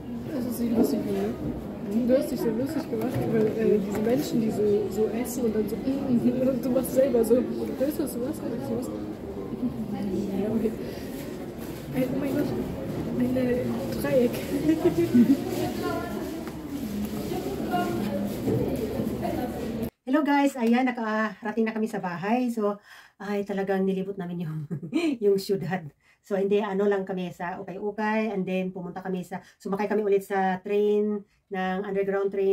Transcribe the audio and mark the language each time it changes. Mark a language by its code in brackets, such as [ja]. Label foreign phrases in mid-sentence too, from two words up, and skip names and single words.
[de] Du hast dich so lustig lustig gemacht, weil diese Menschen, die so essen und dann so, und du machst selber so, weißt du, was du machst? Ja, okay. Oh mein Gott, ein Dreieck. [en] Hello guys, [tl] ayan, nakarating na kami sa bahay. So, ay talagang nilibot namin yung, yung syudad. So, hindi, ano lang kami sa ukay-ukay. [en] And then, [tl] sumakay kami ulit sa train, ng [en] underground train.